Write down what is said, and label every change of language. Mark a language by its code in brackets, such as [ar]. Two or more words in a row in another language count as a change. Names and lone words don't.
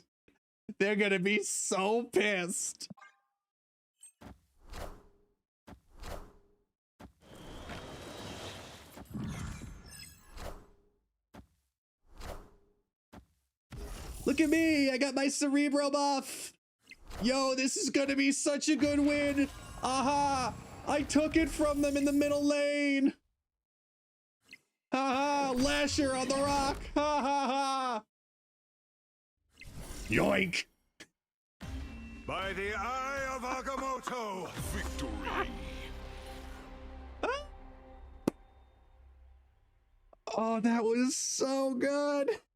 [en] They're gonna be so pissed. Look at me, I got my Cerebro buff. Yo, this is gonna be such a good win. Aha, I took it from them in the middle lane. Ha ha, Lasher on the rock. Ha ha ha. Yoink. By the eye of Agamotto, victory. Oh, that was so good.